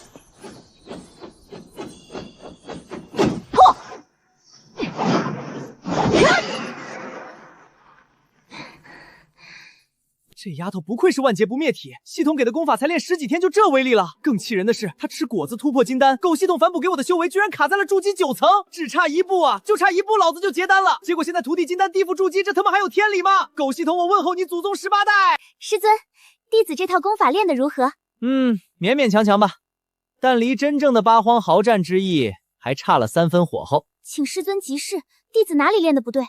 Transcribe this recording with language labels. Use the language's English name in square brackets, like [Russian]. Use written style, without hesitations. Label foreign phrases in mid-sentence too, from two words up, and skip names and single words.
[Chinese] 这丫头不愧是万劫不灭体，系统给的功法才练10幾天就这威力了。更气人的是，她吃果子突破金丹，狗系统反哺给我的修为居然卡在了筑基9层，只差1步啊，就差1步，老子就结丹了。結果現在徒弟金丹地府築基，這他媽還有天理嗎？狗系統，我問候你祖宗18代。師尊，弟子這套功法練得如何？勉勉強強吧，但離真正的八荒鏖戰之役還差了3分火候。請師尊急示，弟子哪裡練得不對？